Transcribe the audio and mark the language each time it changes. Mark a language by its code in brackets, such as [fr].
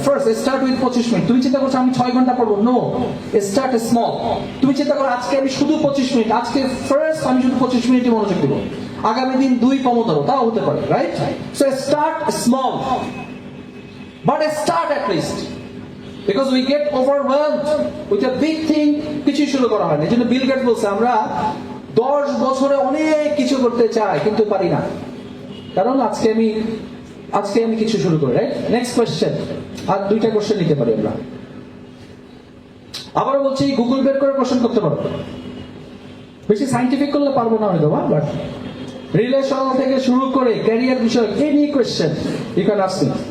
[en] First start with 25 minute. [bn] তুমি চিন্তা করছো আমি 6 ঘন্টা পড়বো, [en] No, start small. [bn] তুমি চিন্তা করো আজকে আমি শুধু 25 মিনিট, আজকে ফার্স্ট আমি শুধু 25 মিনিটই মনোযোগ দিব, আগামী দিন 2 পোমোডোরো, তাও হতে পারে, right? [en] So start small, but start at least. Because we get overwhelmed with a big thing, [bn] কিছু শুরু করা হয় না। এই জন্য বিল গেটস বলছে আমরা 10 বছরে অনেক কিছু করতে চাই কিন্তু পারি না, কারণ আজকে আমি কিছু শুরু করি, রাইট? নেক্সট কোয়েশ্চেন, আর 2টা কোয়েশ্চেন নিতে পারি আমরা। আবার বলছি, গুগল বের করে কোয়েশ্চেন করতে পারো, বেশি সাইন্টিফিক করলে পারবো না হয়তো, বাট রিলেশন থেকে শুরু করে ক্যারিয়ার বিষয় [en] Any question you can ask me.